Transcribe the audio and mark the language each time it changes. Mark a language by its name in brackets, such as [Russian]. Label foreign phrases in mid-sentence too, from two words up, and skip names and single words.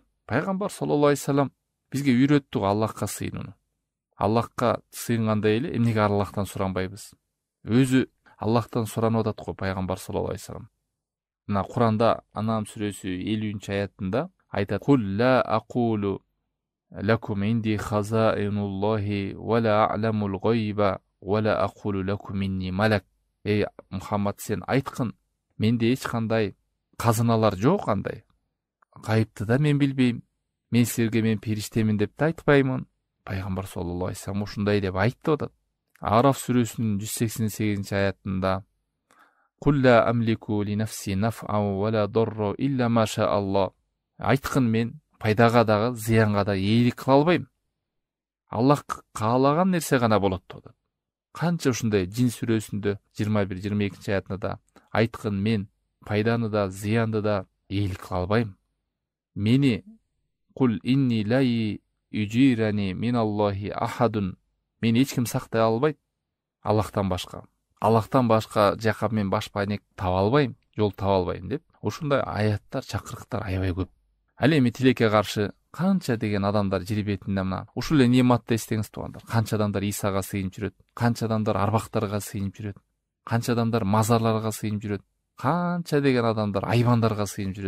[Kyrgyz] Пайгамбар [Arabic] صلى الله عليه وسلم [Kyrgyz] бизге үйрөттү Аллахка сыйынууну. Аллахка сыйынгандай эле эмнеге Аллахтан суранбайбыз? Өзү Аллахтан суранып атат го пайгамбар [Arabic] صلى الله عليه وسلم. [Kyrgyz] Мына Куранда Анам сүрөсү 50-аятында айтат: [Arabic] "قل لا أقول لكم عندي خزائن الله ولا أعلم الغيب ولا أقول لكم إني ملك." [Kyrgyz] Эй Мухаммад, сен айткын, менде эч кандай казыналар жок, андай гайыпты да мен билбейм. Мен силерге мен периштемин деп да айтпаймын. Пайгамбар [Arabic] صلى الله عليه وسلم [Kyrgyz] ушундай деп айтты атат. Араф сүрөсүнүн 188-аятында: [Arabic] "قل لا أملك لنفسي نفعا ولا ضرا إلا ما شاء الله." [Kyrgyz] Айткын, мен пайдага дагы, зыянга да ээлик кыла албайм. Аллах каалаган нерсе гана болот деп атат. Канча ушундай Жин сүрөсүндө 21-22-аятында да айткын, мен пайданы да, зыянды да ээлик кыла албайм. Мени [Arabic] قل إني لن يجيرني من الله أحد. [Kyrgyz] Мен эч ким сактай албайт Аллахтан башка. Аллахтан башка жака мен баш пайнек таба албайм, жол таба албайм деп ушундай аяттар, чакырыктар аябай көп. Ал эми тилекке каршы канча деген адамдар жер бетинде мына ушул эле нематты эстеңиз туугандар. Канча адамдар Исага сыйынып жүрөт, канча адамдар арбактарга сыйынып жүрөт, канча адамдар мазарларга сыйынып жүрөт, канча деген адамдар айбандарга сыйынып жүрөт.